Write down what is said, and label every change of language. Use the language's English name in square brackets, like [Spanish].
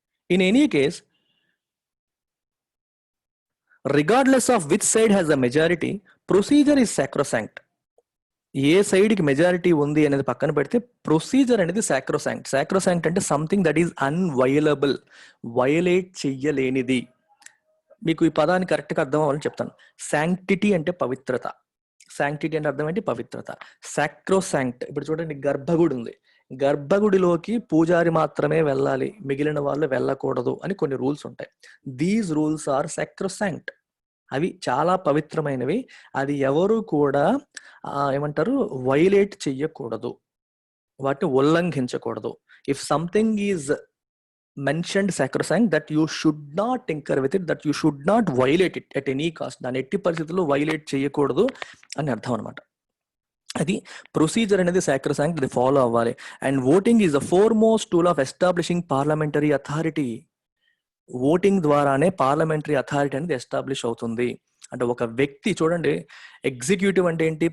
[English] In any case, regardless of which side has the majority, procedure is sacrosanct. [Telugu] ఏ side కి majority ఉంది అనేది పక్కన పెడితే procedure అనేది సాక్రోసాంక్ట్. సాక్రోసాంక్ట్ అంటే [English] something that is inviolable, [Telugu] వయలేట్ చెయ్యలేనిది. మీకు ఈ పదాన్ని కరెక్ట్ గా అర్థం అవ్వాలని చెప్తాను. శాంక్టిటీ అంటే పవిత్రత, శాంక్టిటీ అంటే అర్థం ఏంటి, పవిత్రత. సాక్రోసాంక్ట్, ఇప్పుడు చూడండి గర్భగుడి ఉంది, గర్భగుడిలోకి పూజారి మాత్రమే వెళ్ళాలి, మిగిలిన వాళ్ళు వెళ్ళకూడదు అని కొన్ని రూల్స్ ఉంటాయి. [English] these rules are sacrosanct, [Telugu] అవి చాలా పవిత్రమైనవి. అది ఎవరు కూడా ఏమంటారు, వైలేట్ చెయ్యకూడదు, వాటిని ఉల్లంఘించకూడదు. [English] If something is mentioned sacrosanct that you should not tinker with it, that you should not violate it at any cost. [Telugu] దాని ఎట్టి పరిస్థితుల్లో వైలేట్ చేయకూడదు అని అర్థం అనమాట. అది ప్రొసీజర్ అనేది సాక్రోసాంక్ట్, అది ఫాలో అవ్వాలి. [English] And voting is the foremost tool of establishing parliamentary authority. [Telugu] Voting ద్వారానే పార్లమెంటరీ అథారిటీ అనేది ఎస్టాబ్లిష్ అవుతుంది. అంటే ఒక వ్యక్తి చూడండి, ఎగ్జిక్యూటివ్ అంటే ఏంటి?